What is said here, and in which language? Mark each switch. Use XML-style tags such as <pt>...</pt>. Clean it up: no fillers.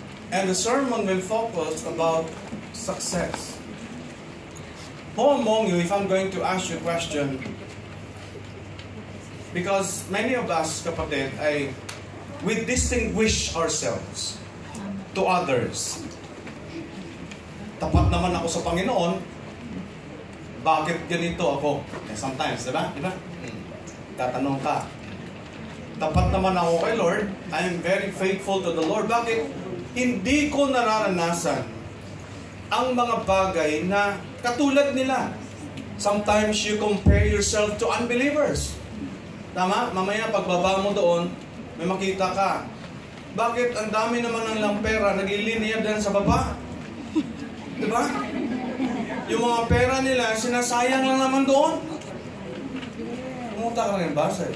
<en>And the sermon will focus about success. Who among you, if I'm going to ask you a question, because many of us, kapatid, we distinguish ourselves to others.</en> <tl>Tapat naman ako sa Panginoon, bakit ganito ako? Sometimes, di ba? Tatanong ka. Tapat naman ako kay Lord,</tl> <en>I am very faithful to the Lord.</en> <tl>Bakit? Hindi ko nararanasan ang mga bagay na katulad nila.</tl> <en>Sometimes you compare yourself to unbelievers.</en> <tl>Tama? Mamaya pagbaba mo doon, may makita ka. Bakit ang dami naman ng lampera naglilinya din sa baba? Diba? Yung mga pera nila, sinasayang lang naman doon. Pumunta ka rin ba?</tl>